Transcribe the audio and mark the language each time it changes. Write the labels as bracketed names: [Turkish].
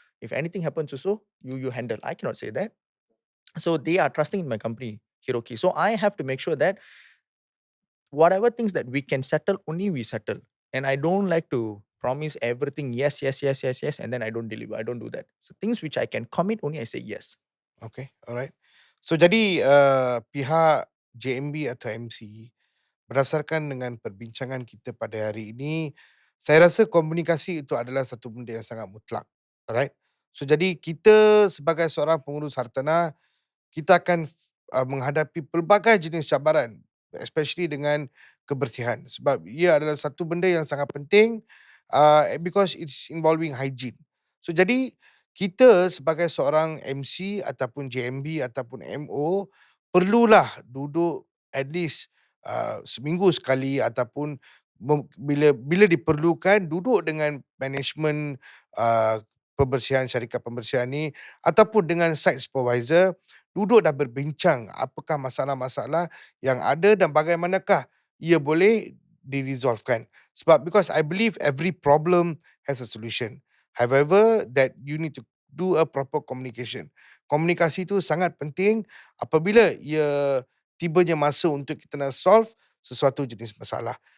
[English] If anything happens or so, you handle. I cannot say that. So they are trusting in my company, Hiroki. So I have to make sure that whatever things that we can settle, only we settle. And I don't like to promise everything, yes, yes, yes, yes, yes, and then I don't deliver. I don't do that. So things which I can commit, only I say yes. Okay, alright. [Malay] So jadi pihak JMB atau MC berdasarkan dengan perbincangan kita pada hari ini, saya rasa komunikasi itu adalah satu benda yang sangat mutlak. Alright. So jadi kita sebagai seorang pengurus hartanah, kita akan menghadapi pelbagai jenis cabaran, especially dengan kebersihan. Sebab ia adalah satu benda yang sangat penting, [English] because it's involving hygiene. [Malay] So jadi kita sebagai seorang MC ataupun JMB ataupun MO perlulah duduk at least seminggu sekali ataupun bila bila diperlukan duduk dengan management uh, pembersihan syarikat pembersihan ni ataupun dengan site supervisor, duduk dan berbincang apakah masalah-masalah yang ada dan bagaimanakah ia boleh diresolvekan. [English] Sebab because I believe every problem has a solution. However, that you need to do a proper communication. [Malay] Komunikasi itu sangat penting apabila ia tibanya masa untuk kita nak solve sesuatu jenis masalah.